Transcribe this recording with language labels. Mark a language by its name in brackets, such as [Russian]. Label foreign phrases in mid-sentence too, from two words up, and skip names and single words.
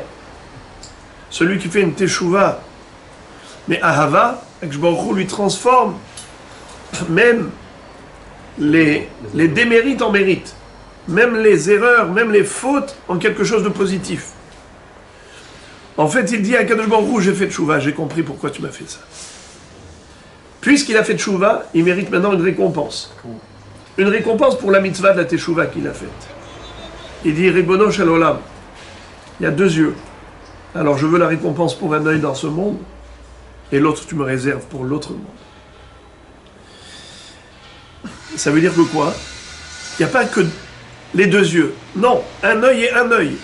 [French] Celui qui fait une teshuva, mais ahava, Akshborou lui transforme même les démérites en mérites, même les erreurs, même les fautes en quelque chose de positif. En fait, il dit à Kadosh Baruch Hu, j'ai fait teshuva, j'ai compris pourquoi tu m'as fait ça. Puisqu'il a fait teshuva, il mérite maintenant une récompense. Une récompense pour la mitzvah de la teshuva qu'il a faite. Il dit, [Hebrew] רבונו של עולם, [French] il y a 2 yeux. Alors je veux la récompense pour un œil dans ce monde, et l'autre tu me réserves pour l'autre monde. Ça veut dire que quoi? Il n'y a pas que les 2 yeux. Non, un œil et un œil.